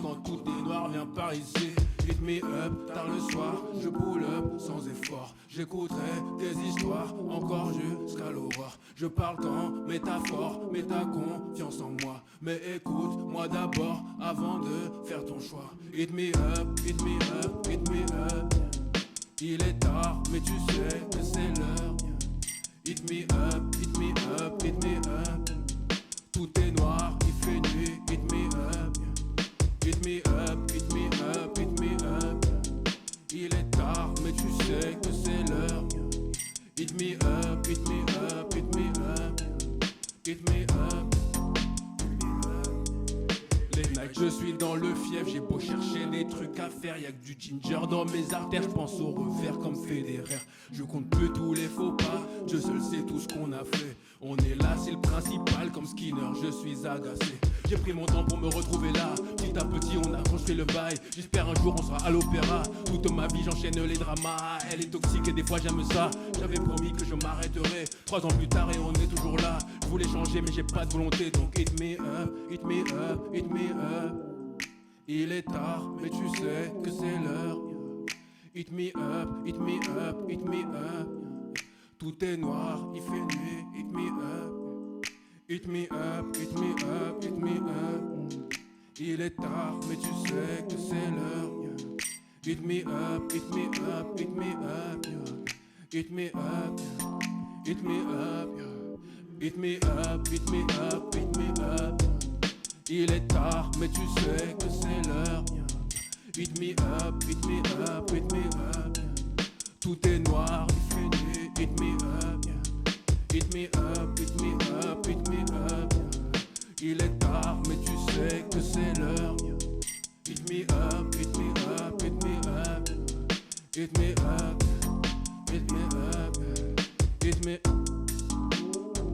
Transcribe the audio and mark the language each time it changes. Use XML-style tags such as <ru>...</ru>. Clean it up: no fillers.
<fr>Quand tout est noir, viens par ici.</fr> <en>Hit me up,</en> <fr>tard le soir, je</fr> <en>pull up</en> <fr>sans effort. J'écouterai tes histoires encore jusqu'à l'aurore. Je parle qu'en métaphore, mets ta confiance en moi. Mais écoute-moi d'abord avant de faire ton choix.</fr> <en>Hit me up, hit me up, hit me up.</en> <fr>Il est tard, mais tu sais que c'est l'heure.</fr> <en>Hit me up, hit me up, hit me up.</en> <fr>Tout est noir, il fait nuit,</fr> <en>hit me up. Hit me up, hit me up, hit me up.</en> <fr>Il est tard, mais tu sais que c'est l'heure.</fr> <en>Hit me up, hit me up, hit me up. Hit me up.</en> <fr>Les nights, je suis dans le fief, j'ai beau chercher des trucs à faire, y'a que du ginger dans mes artères, je pense au revers comme Federer. Je compte plus tous les faux pas, Dieu seul sait tout ce qu'on a fait. On est là, c'est le principal, comme Skinner, je suis agacé. J'ai pris mon temps pour me retrouver là, petit à petit on a construit le bail. J'espère un jour on sera à l'opéra, toute ma vie j'enchaîne les dramas. Elle est toxique et des fois j'aime ça, j'avais promis que je m'arrêterais. 3 ans plus tard et on est toujours là, je voulais changer mais j'ai pas de volonté. Donc</fr> <en>hit me up, hit me up, hit me up.</en> <fr>Il est tard mais tu sais que c'est l'heure.</fr> <en>Hit me up, hit me up, hit me up.</en> <fr>Tout est noir, il fait nuit,</fr> <en>hit me up. Hit me up, hit me up, hit me up.</en> <fr>Il est tard, mais tu sais que c'est l'heure.</fr> <en>Hit me up, hit me up, hit me up. Hit me up, hit me up. Hit me up, hit me up, hit me up.</en> <fr>Il est tard, mais tu sais que c'est l'heure.</fr> <en>Hit me up, hit me up, hit me up.</en> <fr>Tout est noir, il fait nuit,</fr> <en>hit me up. Hit me up, hit me up, hit me up.</en> <fr>Il est tard, mais tu sais que c'est l'heure.</fr> <en>Hit me up, hit me up, hit me up. Hit me up, hit me up, hit me up.</en>